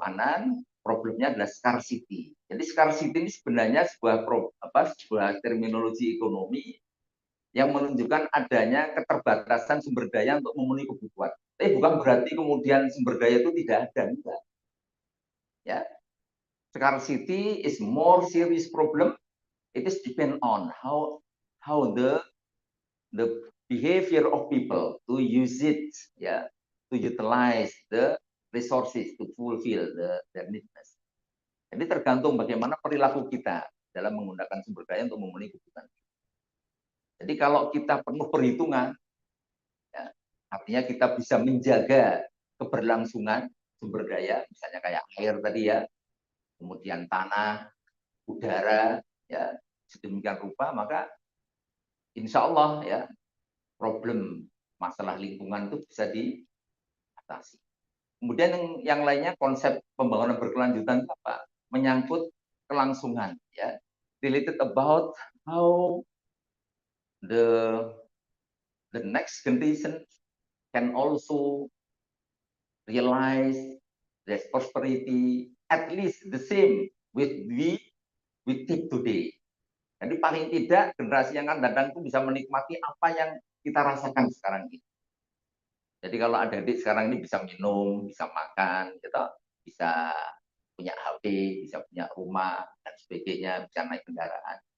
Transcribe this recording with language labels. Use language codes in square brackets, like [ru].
[id] Anan, problemnya adalah scarcity. Jadi scarcity ini sebenarnya sebuah terminologi ekonomi yang menunjukkan adanya keterbatasan sumber daya untuk memenuhi kebutuhan. Tapi bukan berarti kemudian sumber daya itu tidak ada, enggak. Ya. [en] Scarcity is more serious problem. It is depend on how the behavior of people to use it, to utilize the resources to fulfill their needs. [id] Jadi tergantung bagaimana perilaku kita dalam menggunakan sumber daya untuk memenuhi kebutuhan. Jadi kalau kita penuh perhitungan, artinya kita bisa menjaga keberlangsungan sumber daya, misalnya kayak air tadi kemudian tanah, udara, sedemikian rupa, maka insya Allah problem masalah lingkungan itu bisa diatasi. Kemudian yang lainnya konsep pembangunan berkelanjutan itu apa? Menyangkut kelangsungan, [en] related about how the next generation can also realize their prosperity at least the same with we take today. [id] Jadi paling tidak generasi yang akan datang itu bisa menikmati apa yang kita rasakan sekarang ini. Jadi kalau adik-adik sekarang ini bisa minum, bisa makan, bisa punya HP, bisa punya rumah dan sebagainya, bisa naik kendaraan.